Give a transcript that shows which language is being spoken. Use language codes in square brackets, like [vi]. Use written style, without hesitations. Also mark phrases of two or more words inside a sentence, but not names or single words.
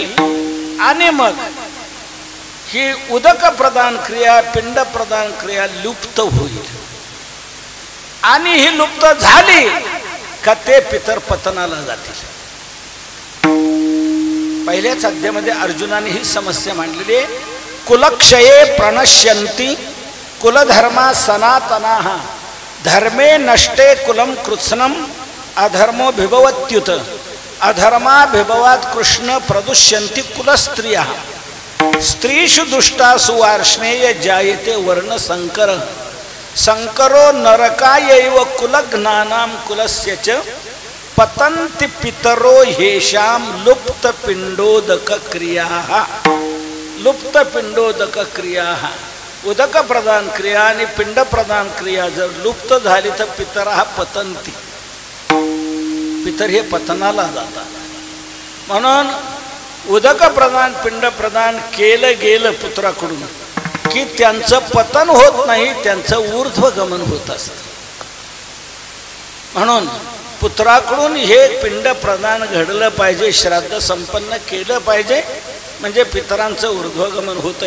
[mr] आणि मग ही उदक प्रदान क्रिया, पिंड प्रदान क्रिया लुप्त होईल. आणि ही लुप्त झाली का ते पितर पतनाला जातील. पहिल्याच अध्यायामध्ये अर्जुनाने ही समस्या मांडलेली आहे. [sa] कुलक्षये प्रणश्यन्ति कुलधर्मा सनातनाः धर्मे नष्टे कुलम कृत्स्नम अधर्मो भिभवत्युत अधर्माभिभवात् कृष्ण प्रदुष्यन्ति कुलस्त्रियः स्त्रीषु दुष्टासु वार्ष्णेय जायते वर्णसंकर संकरो नरकायैव कुलज्ञानां कुलस्य च पतन्ति पितरो हेषां लुप्त पिंडोदक क्रियाः. लुप्त पिंडोदक क्रियाः, [mr] उदक प्रदान क्रिया आणि पिंड प्रदान क्रिया जर लुप्त झाली तर [sa] पितरः पतन्ति. [mr] पितर हे पतनाला जातात. म्हणून उदक प्रदान, पिंड प्रदान केलं गेलं पुत्राकडून की त्यांचं पतन होत नाही, त्यांचं ऊर्ध्वगमन होत असतं. म्हणून पुत्राकडून हे पिंड प्रदान घडलं पाहिजे, श्राद्ध संपन्न केलं पाहिजे, म्हणजे पितरांचं ऊर्ध्वगमन होतंय.